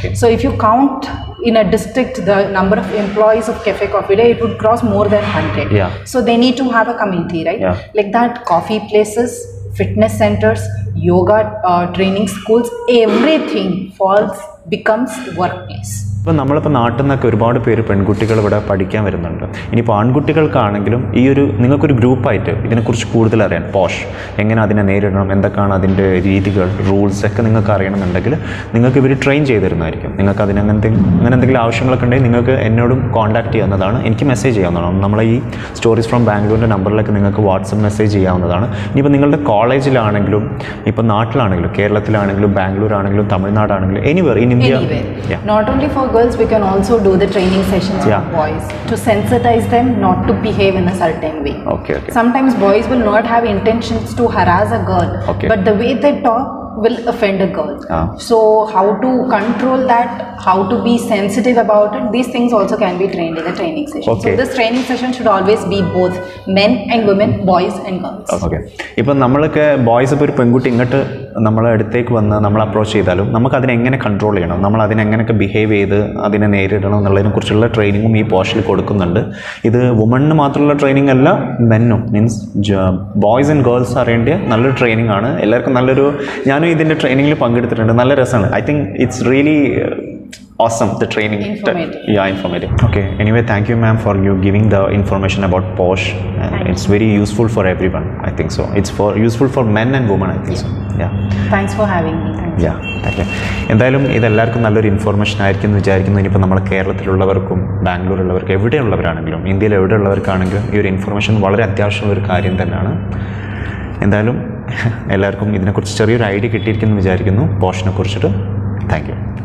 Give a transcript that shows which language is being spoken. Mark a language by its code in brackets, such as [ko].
[en] So if you count in a district the number of employees of Cafe Coffee Day, it would cross more than 100. So they need to have a committee, right? Like that, coffee places, fitness centers, yoga training schools, everything becomes workplace. [ml] ഇപ്പോൾ നമ്മളിപ്പോൾ നാട്ടിൽ നിന്നൊക്കെ ഒരുപാട് പേര് പെൺകുട്ടികൾ ഇവിടെ പഠിക്കാൻ വരുന്നുണ്ട്. ഇനിയിപ്പോൾ ആൺകുട്ടികൾക്കാണെങ്കിലും ഈ നിങ്ങൾക്കൊരു ഗ്രൂപ്പായിട്ട് ഇതിനെക്കുറിച്ച് കൂടുതൽ അറിയാൻ, പോഷ് എങ്ങനെ അതിനെ നേരിടണം, എന്തൊക്കെയാണ് അതിൻ്റെ രീതികൾ, റൂൾസ് ഒക്കെ നിങ്ങൾക്ക് അറിയണമെന്നുണ്ടെങ്കിൽ നിങ്ങൾക്ക് ഇവർ ട്രെയിൻ ചെയ്ത് തരുന്നതായിരിക്കും. നിങ്ങൾക്ക് അങ്ങനെ എന്തെങ്കിലും ആവശ്യങ്ങളൊക്കെ ഉണ്ടെങ്കിൽ നിങ്ങൾക്ക് എന്നോടും കോൺടാക്ട് ചെയ്യാവുന്നതാണ്. എനിക്ക് മെസ്സേജ് ചെയ്യാവുന്നതാണ്. നമ്മളെ ഈ സ്റ്റോറീസ് ഫ്രം ബാംഗ്ലൂരിൻ്റെ നമ്പറിലേക്ക് നിങ്ങൾക്ക് വാട്സപ്പ് മെസ്സേജ് ചെയ്യാവുന്നതാണ്. ഇനിയിപ്പോൾ നിങ്ങളുടെ കോളേജിലാണെങ്കിലും ഇപ്പോൾ നാട്ടിലാണെങ്കിലും കേരളത്തിലാണെങ്കിലും ബാംഗ്ലൂർ ആണെങ്കിലും തമിഴ്നാടാണെങ്കിലും [en] Anywhere in India. Not only for girls, we can also do the training sessions for boys to sensitize them not to behave in a certain way. Okay. Sometimes boys will not have intentions to harass a girl, but the way they talk will offend a girl. So how to control that, how to be sensitive about it, these things also can be trained in the training session. So this training session should always be both men and women, boys and girls. Okay. [ml] ഇപ്പം നമ്മളൊക്കെ boys ഇപ്പോൾ ഒരു പെൺകുട്ടി ഇങ്ങോട്ട് നമ്മളെ അടുത്തേക്ക് വന്ന് നമ്മൾ അപ്രോച്ച് ചെയ്താലും നമുക്ക് അതിനെങ്ങനെ കൺട്രോൾ ചെയ്യണം, നമ്മൾ അതിനെങ്ങനെയൊക്കെ ബിഹേവ് ചെയ്ത് അതിനെ നേരിടണം എന്നുള്ളതിനെ കുറിച്ചുള്ള ട്രെയിനിങ്ങും ഈ പോഷിൽ കൊടുക്കുന്നുണ്ട്. ഇത് വുമണിന് മാത്രമുള്ള ട്രെയിനിങ് അല്ല, മെന്നും മീൻസ് [en] boys and girls [ml] അറിയേണ്ട നല്ലൊരു ട്രെയിനിങ് ആണ്. എല്ലാവർക്കും നല്ലൊരു, ഞാനും ഇതിൻ്റെ ട്രെയിനിങ്ങിൽ പങ്കെടുത്തിട്ടുണ്ട്, നല്ല രസമാണ്. [en] I think it's really awesome, the training. Informative. Okay, anyway, thank you ma'am for you giving the information about Posh, and it's very useful for everyone, I think so. It's useful for men and women, I think so. Thanks for having me. Thank you. [ml] എന്തായാലും ഇതെല്ലാവർക്കും നല്ലൊരു information ആയിരിക്കും എന്ന് വിചാരിക്കുന്നു. ഇനിയിപ്പോൾ നമ്മുടെ കേരളത്തിലുള്ളവർക്കും ബാംഗ്ലൂരുള്ളവർക്കും എവിടെയുള്ളവരാണെങ്കിലും ഇന്ത്യയിൽ എവിടെയുള്ളവർക്കാണെങ്കിലും ഈ ഒരു ഇൻഫോർമേഷൻ വളരെ അത്യാവശ്യമുള്ള ഒരു കാര്യം തന്നെയാണ്. എന്തായാലും എല്ലാവർക്കും ഇതിനെക്കുറിച്ച് ചെറിയൊരു ഐഡിയ കിട്ടിയിരിക്കുമെന്ന് വിചാരിക്കുന്നു പോഷിനെ കുറിച്ചിട്ട്. [en] Thank you.